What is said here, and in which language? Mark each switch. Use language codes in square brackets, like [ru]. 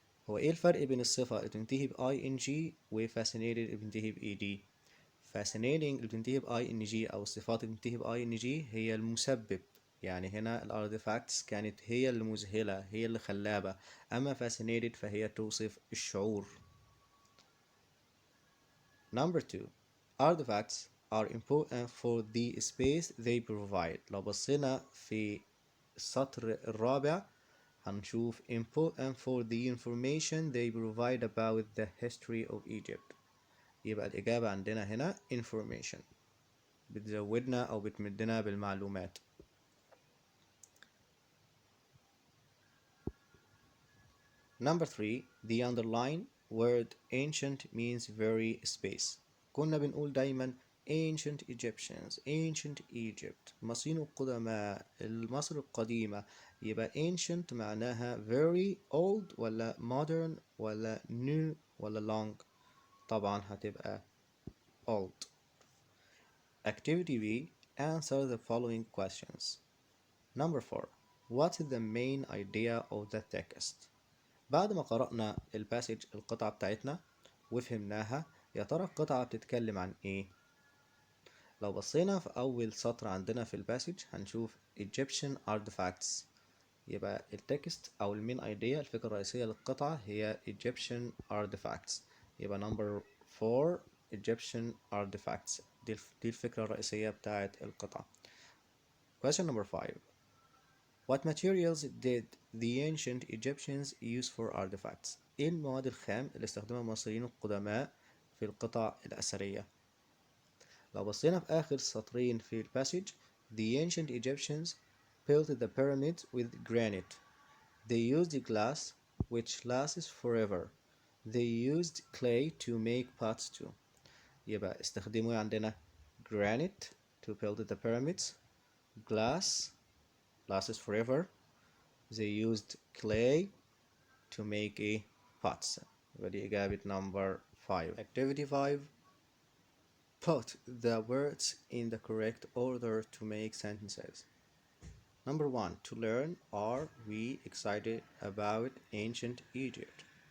[ar] هو إيه الفرق بين الصفة اللي بتنتهي ب ing و fascinated اللي بتنتهي ب ed؟ fascinating اللي بتنتهي ب ing أو الصفات اللي بتنتهي ب ing هي المسبب، يعني هنا الارتفاكتس كانت هي اللي مذهلة، هي اللي خلابة، أما fascinated فهي توصف الشعور. [en] Number 2. Artifacts are important for the space they provide. [ar] لو بصينا في السطر الرابع هنشوف [en] important for the information they provide about the history of Egypt. [ar] يبقى الإجابة عندنا هنا information، بتزودنا أو بتمدنا بالمعلومات. [en] Number 3. The underlined word ancient means very space. [ar] كنا بنقول دايما [en] ancient Egyptians, ancient Egypt، [ar] مصريين القدماء، مصر القديمة. [en] يبقى ancient معناها very old ولا modern ولا new ولا long؟ [ar] طبعا هتبقى [en] old. Activity B. Answer the following questions. Number 4. What is the main idea of the text? [ar] بعد ما قرأنا الباسج القطعة بتاعتنا وفهمناها، يا ترى القطعة بتتكلم عن ايه؟ لو بصينا في أول سطر عندنا في الباسج هنشوف Egyptian artifacts. يبقى التكست أو المين ايديا، الفكرة الرئيسية للقطعة هي Egyptian artifacts. يبقى number 4 Egyptian artifacts، دي الفكرة الرئيسية بتاعت القطعة. [en] Question number 5. What materials did the ancient Egyptians use for artifacts? [ar] ايه المواد الخام اللي استخدمها المصريين القدماء في القطع الأثرية؟ لو بصينا في آخر سطرين في الباسج [en] The ancient Egyptians built the pyramids with granite. They used glass which lasts forever. They used clay to make pots too. [ar] يبقى استخدموا عندنا [en] granite to build the pyramids, glass lasts forever, they used clay to make a pots. [ar] يبقى دي إجابة number 5. [en] Activity 5. Put the words in the correct order to make sentences. Number 1. To learn, are we excited about ancient Egypt?